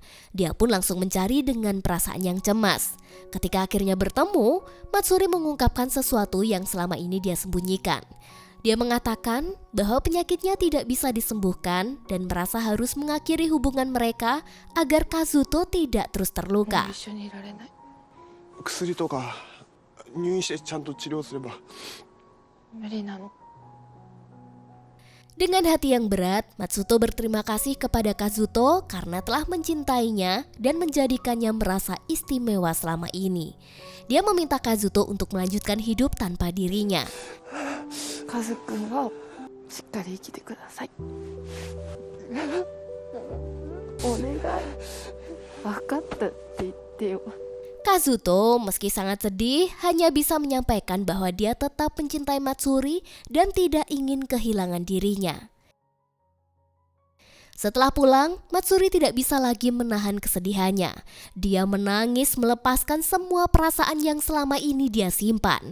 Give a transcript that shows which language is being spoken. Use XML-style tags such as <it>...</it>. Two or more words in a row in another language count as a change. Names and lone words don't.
<id>Dia pun langsung mencari dengan perasaan yang cemas. Ketika akhirnya bertemu, Matsuri mengungkapkan sesuatu yang selama ini dia sembunyikan. Dia mengatakan bahwa penyakitnya tidak bisa disembuhkan dan merasa harus mengakhiri hubungan mereka agar Kazuto tidak terus terluka.</id> <ja>薬とか入院してちゃんと治療すれば。無理なの。</ja> <id>Dengan hati yang berat, Matsuto berterima kasih kepada Kazuto karena telah mencintainya dan menjadikannya merasa istimewa selama ini. Dia meminta Kazuto untuk melanjutkan hidup tanpa dirinya.</id> <ja>カズくんはしっかり生きてください. Onegai. わかったって言ってよ.</ja> <id>Kazuto meski sangat sedih hanya bisa menyampaikan bahwa dia tetap mencintai Matsuri dan tidak ingin kehilangan dirinya. Setelah pulang, Matsuri tidak bisa lagi menahan kesedihannya. Dia menangis melepaskan semua perasaan yang selama ini dia simpan.</id>